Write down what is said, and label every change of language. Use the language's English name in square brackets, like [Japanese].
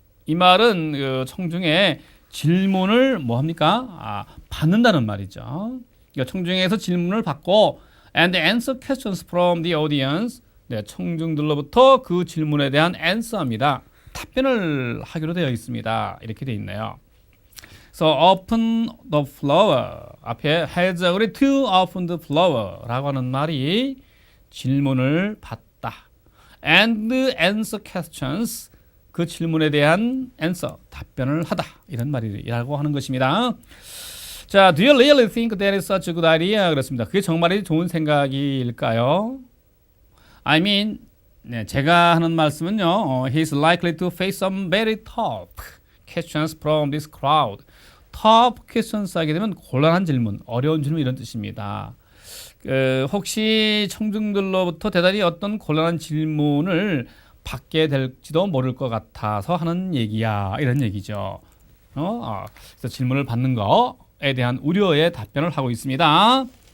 [Korean] 이 말은 청중에 질문을 받는다는 말이죠. 그러니까 청중에서 질문을 받고 [English] and answer questions from the audience. [Korean] 네, 청중들로부터 그 질문에 대한 answer합니다. 답변을 하기로 되어 있습니다. 이렇게 되어 있네요. [English] So open the flower [Korean] 앞에 [English] has agreed to open the flower [Korean] 라고 하는 말이 질문을 받다. [English] And answer questions, [Korean] 그 질문에 대한 answer, 답변을 하다, 이런 말이라고 하는 것입니다. [English] 자, do you really think that is such a good idea? [Korean] 그렇습니다. 그게 정말 좋은 생각일까요? [English] I mean, [Korean] 네, 제가 하는 말씀은요, [English] he's likely to face some very tough questions from this crowd. tough questions [Korean] 하게 되면 곤란한 질문, 어려운 질문, 이런 뜻입니다. 혹시 청중들로부터 대단히 어떤 곤란한 질문을 받게 될지도 모를 것 같아서 하는 얘기야, 이런 얘기죠. 그래서 질문을 받는 거에 대한 우려에 답변을 하고 있습니다.